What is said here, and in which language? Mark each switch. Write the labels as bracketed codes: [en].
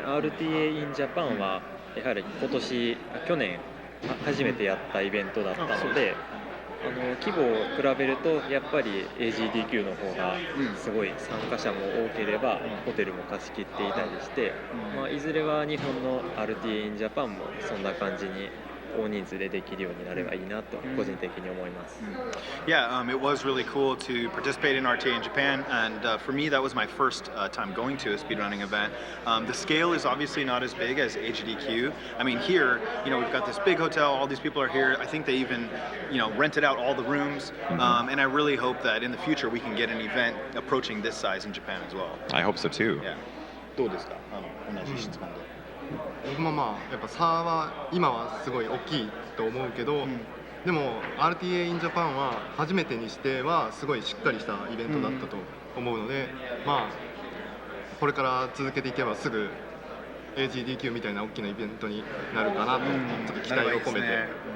[ja] RTA in Japan はやはり去年初めてやったイベントだったので、規模を比べるとやっぱり AGDQ の方がすごい参加者も多ければホテルも貸し切っていたりして、いずれは日本の RTA in Japan もそんな感じに大人数でできるようになればいいなと個人的に思います。 [en] Yeah, it was really cool to participate in RTA in Japan, and for me that was my first time going to a speedrunning event. The scale is obviously not as big as AGDQ. I mean, here, we've got this big hotel, all these people are here. I think they even, rented out all the rooms, and I really hope that in the future we can get an event approaching this size in Japan as well. I hope so too. [ja] Yeah. どうですか？同じ質問で。僕もやっぱ差は今はすごい大きいと思うけど、でも RTA in Japan は初めてにしてはすごいしっかりしたイベントだったと思うので、これから続けていけばすぐ AGDQ みたいな大きなイベントになるかなとちょっと期待を込めて。